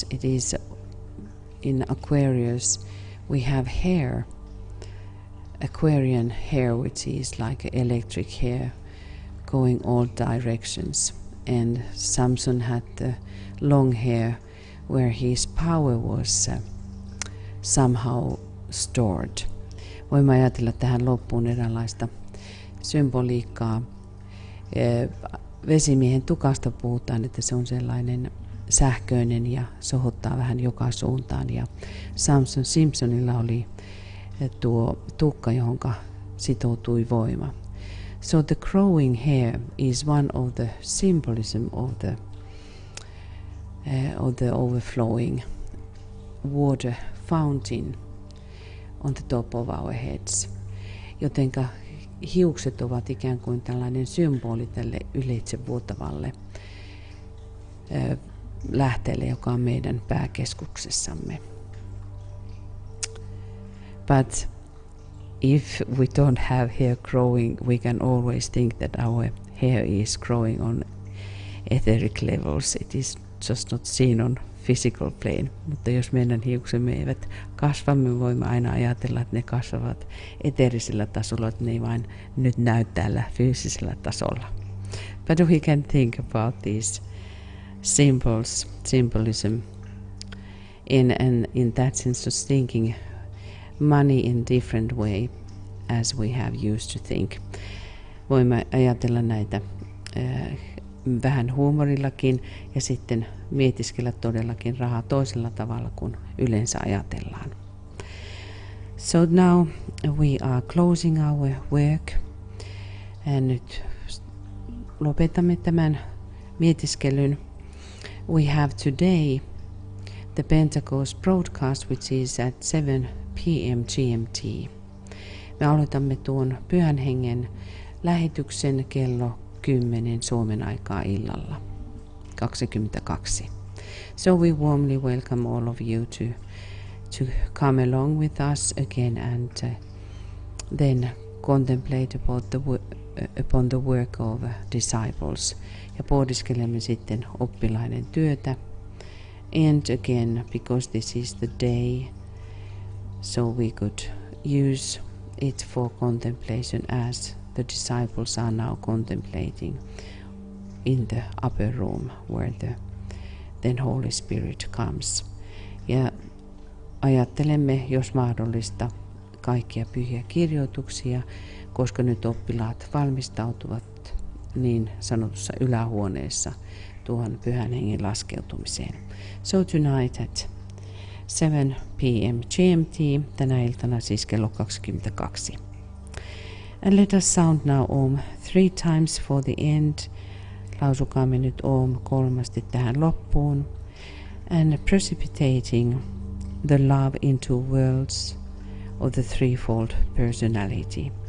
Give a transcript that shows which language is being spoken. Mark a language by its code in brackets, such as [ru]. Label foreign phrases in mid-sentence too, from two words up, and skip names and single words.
[en] It is in Aquarius we have hair, Aquarian hair, which is like electric hair going all directions, and Samson had the long hair where his power was somehow stored. [fi] Voimme ajatella tähän loppuun eräänlaista symboliikkaa. Vesimiehen tukasta puhutaan, että se on sellainen sähköinen ja sohottaa vähän joka suuntaan. Ja Simpsonilla oli tuo tukka, johonka sitoutui voima. [en] So the growing hair is one of the symbolism of the overflowing water fountain on the top of our heads. [fi] Jotenka hiukset ovat ikään kuin tällainen symboli tälle ylitsevuotavalle lähteelle, joka on meidän pääkeskuksessamme. [en] But if we don't have hair growing, we can always think that our hair is growing on etheric levels. It is just not seen on physical plane. [fi] Mutta jos meidän hiuksemme eivät kasva, me voimme aina ajatella, että ne kasvavat eteerisellä tasolla, että ne ei vain nyt näy täällä fyysisellä tasolla. [en] But we can think about these symbolism in that sense of thinking money in different way as we have used to think. [fi] Voimme ajatella näitä vähän huumorillakin ja sitten mietiskellä todellakin rahaa toisella tavalla kuin yleensä ajatellaan. [en] So now we are closing our work. [fi] Ja nyt lopetamme tämän mietiskelyn. [en] We have today the Pentecost broadcast, which is at 7 p.m. GMT. [fi] Me aloitamme tuon Pyhän Hengen lähetyksen kello 10 Suomen aikaa illalla 22. [en] So we warmly welcome all of you to come along with us again and then contemplate upon the work of disciples. [fi] Ja pohdiskelemme sitten oppilaiden työtä. [en] And again, because this is the day, so we could use it for contemplation as the disciples are now contemplating in the upper room where then Holy Spirit comes. [fi] Ja ajattelemme, jos mahdollista, kaikkia pyhiä kirjoituksia, koska nyt oppilaat valmistautuvat niin sanotussa ylähuoneessa tuohon Pyhän Hengen laskeutumiseen. [en] So tonight at 7 p.m. GMT, [fi] tänä iltana siis kello 22. [en] And let us sound now Om 3 times for the end. [fi] Lausukaamme nyt Om 3 tähän loppuun. [en] And precipitating the love into worlds of the threefold personality.